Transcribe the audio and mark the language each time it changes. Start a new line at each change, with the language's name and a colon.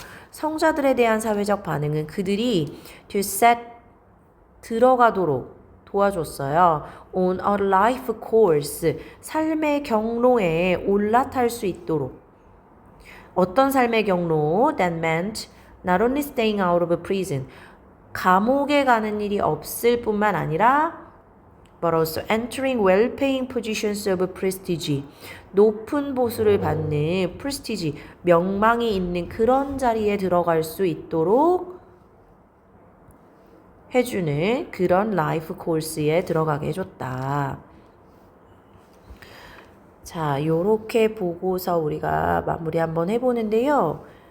Korean: 성자들에 대한 사회적 반응은 그들이 to set 들어가도록 도와줬어요.
English: On a life course
Korean: 삶의 경로에 올라탈 수 있도록 어떤 삶의 경로?
English: That meant not only staying out of prison
Korean: 감옥에 가는 일이 없을 뿐만 아니라
English: but also entering well-paying positions of prestige.
Korean: 높은 보수를 받는 prestige, 명망이 있는 그런 자리에 들어갈 수 있도록 해주는 그런 라이프 코र्스에 들어가게 해줬다. 자, 요렇게 보고서 우리가 마무리 한번 해보는데요.